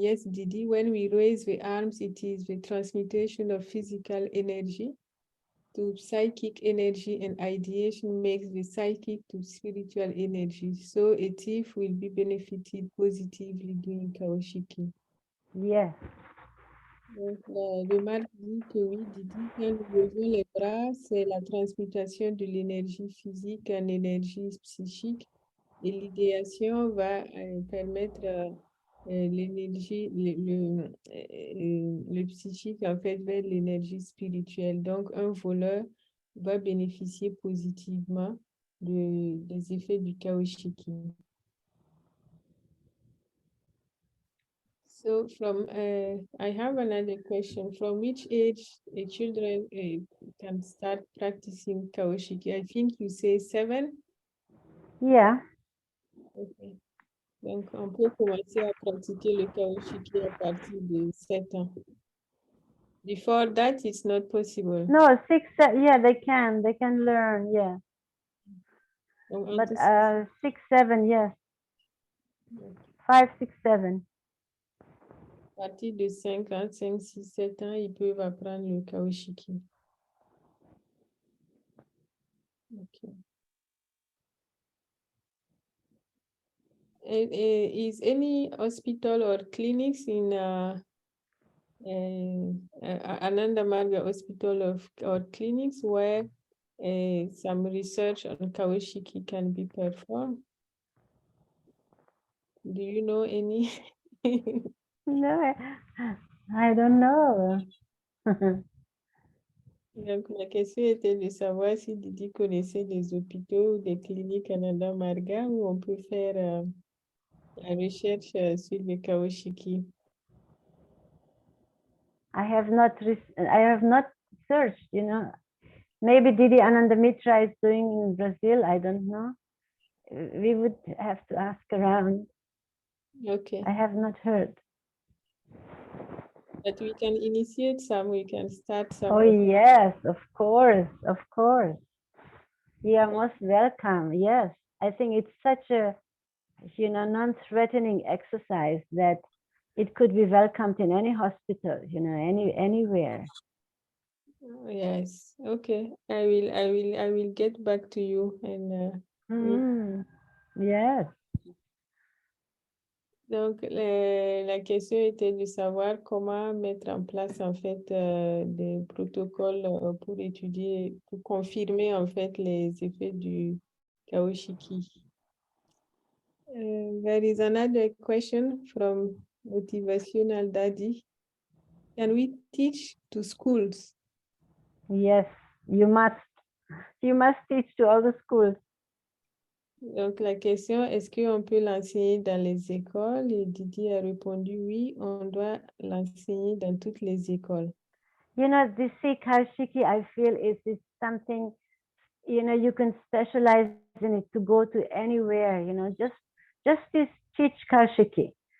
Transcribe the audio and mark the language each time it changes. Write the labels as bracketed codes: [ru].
[en] Yes, Didi, when we raise the arms, it is the transmutation of physical energy to psychic energy, and ideation makes the psychic to spiritual energy. So a thief will be benefited positively doing Kaoshikii. Yes. [fr] Donc, la remarque dit que oui, Didi, quand nous levons les bras, c'est la transmutation de l'énergie physique en énergie psychique. Et l'idéation va permettre l'énergie, le psychique, en fait, vers l'énergie spirituelle. Donc, un voleur va bénéficier positivement des effets du Kaoshikii. [en] So, I have another question. From which age children can start practicing Kaoshikii? I think you say 7? Yeah. Okay. [fr] Donc, on peut commencer à pratiquer le Kaoshikii à partir de 7 ans. [en] Before that, it's not possible. No, 6, yeah, they can learn, yeah. [fr] Donc, [en] But [fr] entre [en] 6, 7, yes. 5, 6, 7. [fr] à partir de 5 ans, 5, 6, 7 ans, ils peuvent apprendre le Kaoshikii. [en] Okay. Is any hospital or clinics in Ananda Marga Hospital or clinics where some research on Kaoshikii can be performed? Do you know any? No, I don't know. [fr] Donc, la question était de savoir si Didi connaissait des hôpitaux ou des cliniques Ananda Marga où on peut faire la recherche sur le Kaoshikii. [en] I have not searched, Maybe Didi Ananda Mitra is doing in Brazil, I don't know. We would have to ask around. Okay. I have not heard. But we can initiate some, we can start some. Oh, yes, of course, of course. You are most welcome. Yes, I think it's such a, non-threatening exercise that it could be welcomed in any hospital, anywhere. Oh, yes. Okay. I will get back to you and Yes. [fr] Donc, la question était de savoir comment mettre en place, en fait, des protocoles pour étudier, pour confirmer, en fait, les effets du Kaoshikii. [en] There is another question from Motivational Daddy. Can we teach to schools? Yes, you must. You must teach to all the schools. [fr] Donc, la question, est-ce qu'on peut l'enseigner dans les écoles? Et Didi a répondu oui, on doit l'enseigner dans toutes les écoles. [en] This Kaoshikii, I feel is something, you can specialize in it to go to anywhere, just teach Kaoshikii.